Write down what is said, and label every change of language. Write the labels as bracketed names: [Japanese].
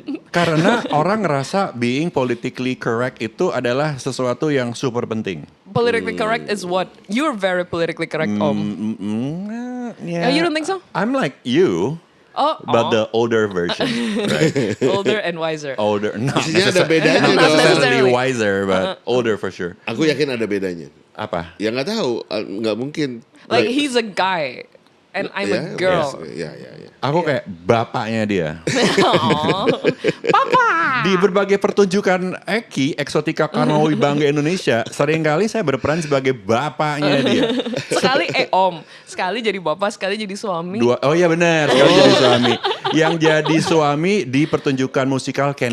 [Indonesian] Karena orang ngerasa [English] being politically correct [Indonesian] itu adalah sesuatu yang super penting. [English] Politically correct is what? You're very politically correct, Om. Yeah. You don't think so? I'm like you, Oh, but the older version. Right? older and wiser. Older, not [Indonesian] Maksudnya ada bedanya [English] not [Indonesian] dong. [English] necessarily wiser, but older for sure. [Indonesian] Aku yakin ada bedanya. Apa? Ya nggak tahu, nggak mungkin. [English] Like he's a guy and I'm a girl. [Indonesian] Ya. Aku kayak bapaknya dia. Aw. Papa. Di berbagai pertunjukan Eksotika Karnawi Bangga Indonesia, seringkali saya berperan sebagai bapaknya dia. Sekali Om, sekali jadi bapak, sekali jadi suami. Oh iya benar, sekali jadi suami. Yang jadi suami di pertunjukan musikal Ken